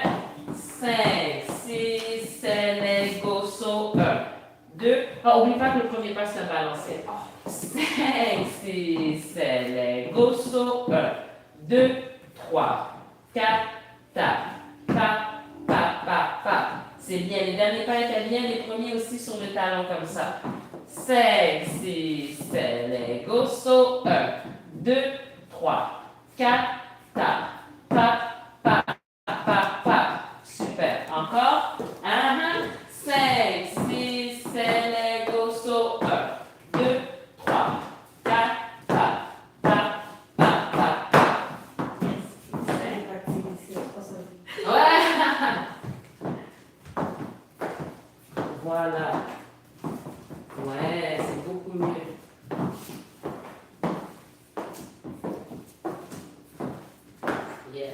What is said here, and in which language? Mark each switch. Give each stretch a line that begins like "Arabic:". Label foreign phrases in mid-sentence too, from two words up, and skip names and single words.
French: 5, 6, 7, go, so. 1, 2. Oh, oublie pas que le premier pas, c'est un balancé. 5, 6, 7, go, so. 1, 2, 3, 4, tap. Pa. C'est bien. Les derniers pas étaient bien, les premiers aussi sur le talon comme ça. 5, 6, 7, les go, so. 1, 2, 3, 4, tap, tap, pa, pa, pa. Super. Encore. 5, 6, 7, les go, so. 1, 2, 3, 4, tap, tap, pa, pa, pa. Ouais. Voilà. Ouais, c'est beaucoup mieux. Yes.